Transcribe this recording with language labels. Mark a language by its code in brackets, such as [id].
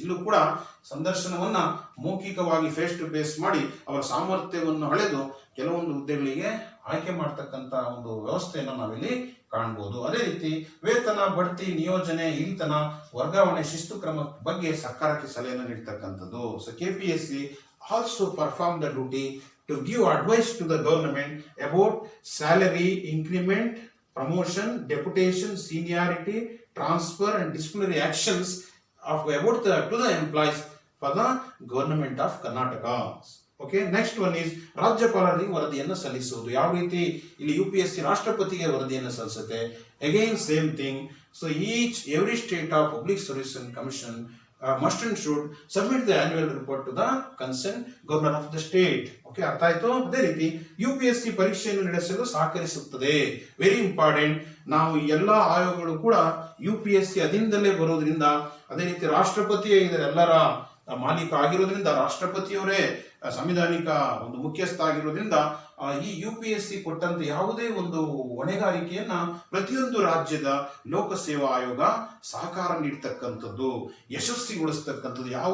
[kn] ಇಲ್ಲೂ ಕೂಡ ಸಂದರ್ಶನವನ್ನ ಮೌಖಿಕವಾಗಿ ಫೇಸ್ ಟು ಫೇಸ್ ಮಾಡಿ ಅವರ ಸಾಮರ್ಥ್ಯವನ್ನು ಅಳೆದು ಕೆಲವೊಂದು ಹುದ್ದೆಗಳಿಗೆ ಆಯ್ಕೆ ಮಾಡ್ತಕ್ಕಂಥ ಒಂದು ವ್ಯವಸ್ಥೆಯನ್ನು ನಾವಿಲ್ಲಿ ಕಾಣಬಹುದು. ಅದೇ ರೀತಿ ವೇತನ, ಬಡ್ತಿ, ನಿಯೋಜನೆ, ಹಿರಿತನ, ವರ್ಗಾವಣೆ, ಶಿಸ್ತು ಕ್ರಮ ಬಗ್ಗೆ ಸರ್ಕಾರಕ್ಕೆ ಸಲಹೆಯನ್ನು ನೀಡತಕ್ಕಂಥದ್ದು. [en] So KPSC also perform the duty to give advice to the government about salary, increment, promotion, deputation, seniority, transfer and disciplinary actions to the employees for the government of Karnataka. Okay, next one is [kn] ರಾಜ್ಯಪಾಲರಿಗೆ ವರದಿಯನ್ನು ಸಲ್ಲಿಸುವುದು. ಯಾವ ರೀತಿ ಇಲ್ಲಿ UPSC ರಾಷ್ಟ್ರಪತಿಗೆ ವರದಿಯನ್ನು ಸಲ್ಲಿಸುತ್ತೆ, [en] again same thing. So every state of Public Service Commission must and should submit the annual report to the concerned governor of the state. [kn] Okay, ಅರ್ಥ ಆಯ್ತು. ಅದೇ ರೀತಿ UPSC ಪರೀಕ್ಷೆಯನ್ನು ನಡೆಸಲು ಸಹಕರಿಸುತ್ತದೆ. [en] Very important. [kn] ನಾವು ಎಲ್ಲಾ ಆಯೋಗಗಳು ಕೂಡ UPSC ಅಧೀನದಲ್ಲೇ ಬರೋದ್ರಿಂದ, ಅದೇ ರೀತಿ ರಾಷ್ಟ್ರಪತಿ ಇದರೆಲ್ಲರ ಮಾಲೀಕ ಆಗಿರೋದ್ರಿಂದ, ರಾಷ್ಟ್ರಪತಿಯವರೇ ಸಂವಿಧಾನಿಕ ಒಂದು ಮುಖ್ಯಸ್ಥ ಆಗಿರೋದ್ರಿಂದ ಈ UPSC ಕೊಟ್ಟಂತ ಯಾವುದೇ ಒಂದು ಹೊಣೆಗಾರಿಕೆಯನ್ನ ಪ್ರತಿಯೊಂದು ರಾಜ್ಯದ ಲೋಕಸೇವಾ ಆಯೋಗ ಸಹಕಾರ ನೀಡ್ತಕ್ಕಂಥದ್ದು, ಯಶಸ್ವಿಗೊಳಿಸ್ತಕ್ಕಂಥದ್ದು.